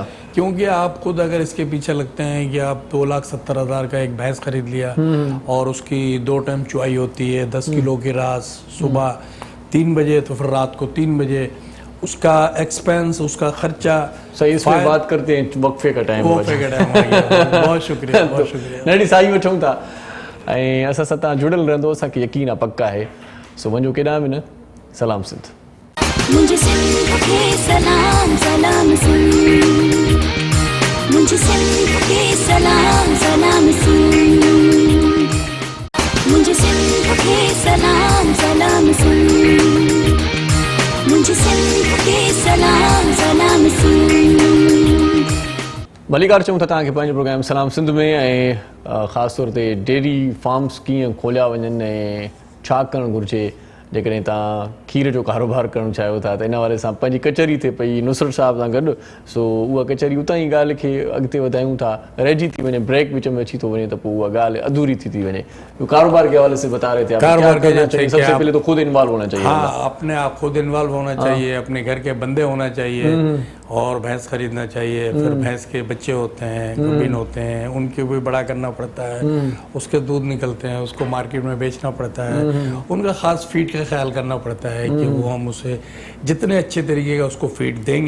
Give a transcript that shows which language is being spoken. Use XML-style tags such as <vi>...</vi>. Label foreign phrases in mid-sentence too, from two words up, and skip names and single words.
<ur>کیونکہ آپ خود اگر اس کے پیچھے لگتے ہیں کہ آپ 2,70,000 کا ایک بھینس خرید لیا اور اس کی 2 ٹائم چوائی ہوتی ہے، 10 کلو کی راس صبح 3 بجے تو پھر رات کو 3 بجے، اس کا ایکسپینس، اس کا خرچہ. صحیح، اس میں بات کرتے ہیں وقفے کا ٹائم. بہت شکریہ.</ur> <sd>नड़ी साई वठूं था ऐं असां सां तव्हां जुड़ियल रहंदो, असांखे यकीन आहे, पक्का आहे। सो वञो केॾांहुं बि न। सलाम सिंध।</sd> <ur>مجھے سندھ کے سلام سلام سن مجھے سندھ کے سلام سلام سن مجھے سندھ کے سلام سلام سن مجھے سندھ کے سلام سلام سن</ur> <sd>भलीकार चऊं था तव्हांखे पंहिंजो प्रोग्राम सलाम सिंध में ऐं ख़ासि तौर ते डेयरी फार्म्स कीअं खोलिया वञनि ऐं छा करणु घुरिजे जेकॾहिं तव्हां खीर जो कारोबार करणु चाहियो था त इन वारे सां पंहिंजी कचहरी थिए पई नुसरत साहिब सां गॾु सो उहा कचहरी उतां ई ॻाल्हि खे अॻिते वधायूं था रहिजी थी वञे ब्रेक विच में अची थो वञे त पोइ उहा ॻाल्हि अधूरी थी वञे</sd> <ur>کاروبار کے حوالے سے بتا رہے تھے آپ کاروبار کیا کرنا چاہیے سب سے پہلے تو خود انوالو ہونا چاہیے ہاں اپنے آپ خود انوالو ہونا چاہیے اپنے گھر کے بندے ہونا چاہیے اور بھینس خریدنا چاہیے پھر بھینس کے بچے ہوتے ہیں گابھن ہوتے ہیں ان کے بھی بڑا کرنا پڑتا ہے اس کے دودھ نکلتے ہیں اس کو مارکیٹ میں بیچنا پڑتا ہے ان کا خاص فیڈ کا خیال کرنا پڑتا ہے کہ وہ ہم اسے جتنے اچھے طریقے کا اس کو فیڈ دیں گے</ur>